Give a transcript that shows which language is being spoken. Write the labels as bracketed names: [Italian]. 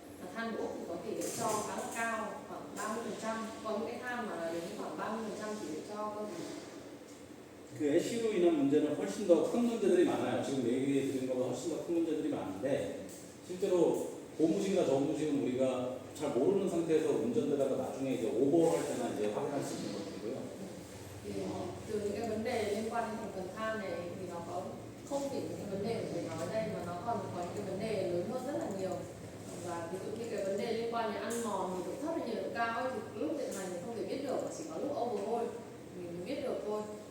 [Vietnamese] Và than của Úc thì có tỷ lệ tro khá là cao, khoảng 30%. Có những cái than mà đến khoảng 30% tỷ lệ tro cơ. [Korean] 그 애쉬로 인한 문제는 훨씬 더 큰 문제들이 많아요. 지금 얘기해 드린 것보다 훨씬 더 큰 문제들이 많은데 실제로 고무신과 저무신은 우리가 잘 모르는 상태에서 운전되다가 나중에 이제 오버할 때나 이제 확인할 수 있는 것들이고요. [Vietnamese] Thì từ những cái vấn đề liên quan đến thành phần than này thì nó có không chỉ những cái vấn đề mà thầy nói đây mà nó còn có những cái vấn đề lớn hơn rất là nhiều. Và ví dụ như cái vấn đề liên quan đến ăn mòn nhiệt độ thấp hay nhiệt độ cao ấy, thì lúc vận hành mình không thể biết được, chỉ có lúc overhaul mình mới biết được thôi.